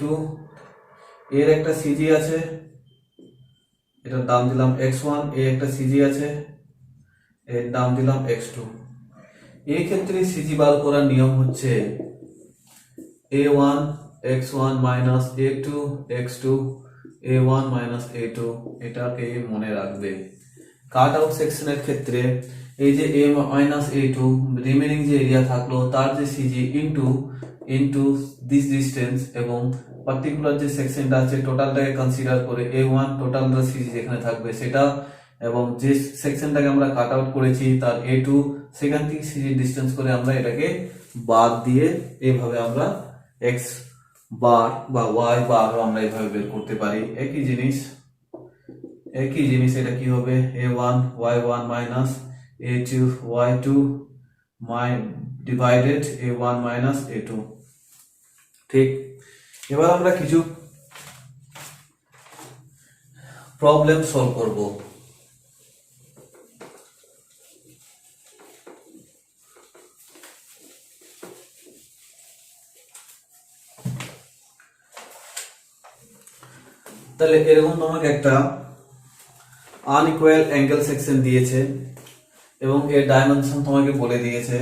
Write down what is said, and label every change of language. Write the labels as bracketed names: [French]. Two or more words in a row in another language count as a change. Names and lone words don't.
[Bangla] এর একটা সিজি আছে, এটার দাম দিলাম x1। এর একটা সিজি আছে, এর দাম দিলাম x2। এই ক্ষেত্রে সিজি বার করার নিয়ম হচ্ছে a1 x1 মাইনাস a2 x2 a1 মাইনাস a2। এটাকে মনে রাখবে। [English] cut out [Bangla] সেকশনের ক্ষেত্রে এই যে a মাইনাস a2 রিমেনিং যে এরিয়া থাকলো তার যে সিজি [English] into this distance, [Bangla] এবং পার্টিকুলার যে সেকশনটা আছে টোটালটাকে কনসিডার করে a1 [English] total CG [Bangla] যেখানে থাকবে সেটা, এবং যে সেকশনটাকে আমরা [English] cut out [Bangla] করেছি তার a2 সেখান থেকে [English] CG distance [Bangla] করে আমরা এটাকে বাদ দিয়ে এইভাবে আমরা x বার বা y বার আমরা এইভাবে বের করতে পারি। একই জিনিস এটা কি হবে a1 y1 মাইনাস a2 y2 ডিভাইডেড a1 মাইনাস a2, ঠিক। এবার আমরা কিছু [English] problem solve [Bangla] করব। তাহলে এরকম তোমাকে একটা [English] unequal angle section [Bangla] দিয়েছে এবং এর ডাইমেনশন তোমাকে বলে দিয়েছে।